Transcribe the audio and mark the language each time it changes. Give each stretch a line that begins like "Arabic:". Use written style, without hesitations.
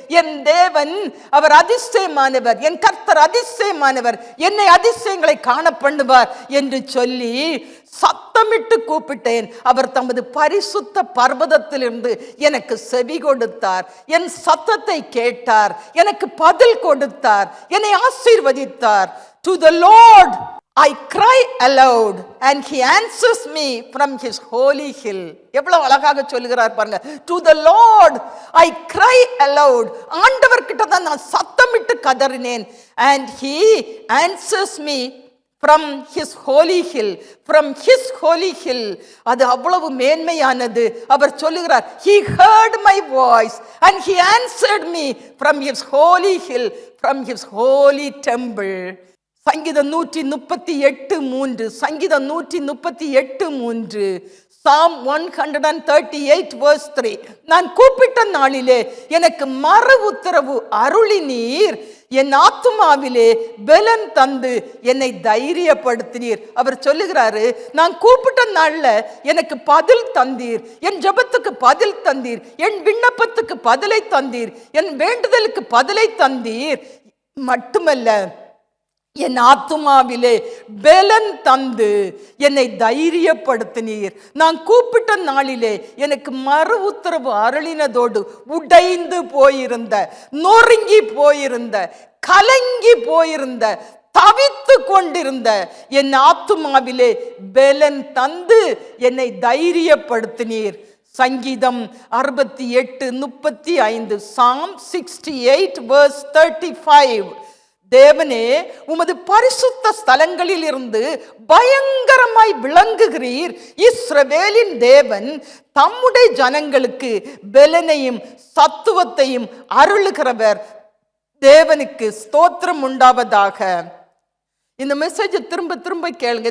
Tamil: என் தேவன் அவர் அதிசயமானவர், என் கர்த்தர் அதிசயமானவர், என்னை அதிசயங்களை காண பண்ணுவார் என்று சொல்லி சத்தமிட்டு கூப்பிட்டேன். அவர் தமது பரிசுத்த பர்வதத்திலிருந்து எனக்கு செவி கொடுத்தார், என் சத்தத்தை கேட்டார், எனக்கு பதில் கொடுத்தார், என்னை ஆசீர்வதித்தார்.
English: To the Lord I cry aloud and he answers me from his holy hill.
Tamil: எவ்வளவு அழகாக சொல்லுகிறார் பாருங்க.
English: To the Lord I cry aloud.
Tamil: ஆண்டவர் கிட்ட தான் நான் சத்தமிட்டு கதறினேன்.
English: And he answers me from his holy hill. From his holy hill.
Tamil: அது அவ்வளவு மேன்மையானது. அவர் சொல்லுகிறார்,
English: he heard my voice and he answered me from his holy hill, from his holy temple.
Tamil: சங்கீதம் 138:3, சங்கீதம் 138:3, Psalm 138 verse 3. நான் கூப்பிட்ட நாளிலே எனக்கு மறு உத்தரவு அருளினீர், என் ஆத்துமாவிலே பலன் தந்து என்னை தைரியப்படுத்தினீர். அவர் சொல்லுகிறாரு, நான் கூப்பிட்ட நாள்ல எனக்கு பதில் தந்தீர், என் ஜெபத்துக்கு பதில் தந்தீர், என் விண்ணப்பத்துக்கு பதிலை தந்தீர், என் வேண்டுதலுக்கு பதிலை தந்தீர். மட்டுமல்ல, என் ஆத்துமாவிலே பலன் தந்து என்னை தைரியப்படுத்தினீர். நான் கூப்பிட்ட நாளிலே எனக்கு மறு உத்தரவு அருளினதோடு உடைந்து போயிருந்த, நொறுங்கி போயிருந்த, கலங்கி போயிருந்த, தவித்து கொண்டிருந்த என் ஆத்துமாவிலே பலன் தந்து என்னை தைரியப்படுத்தினீர். சங்கீதம் 68:35, Psalm 68 verse 35. தேவனே, உமது பரிசுத்த ஸ்தலங்களில் இருந்து பயங்கரமாய் விளங்குகிறீர். இஸ்ரவேலின் தேவன் தம்முடைய ஜனங்களுக்கு பலனையும் சத்துவத்தையும் அருளுகிறவர். தேவனுக்கு ஸ்தோத்திரம் உண்டாவதாக. இந்த மெசேஜ் திரும்ப திரும்ப கேளுங்க.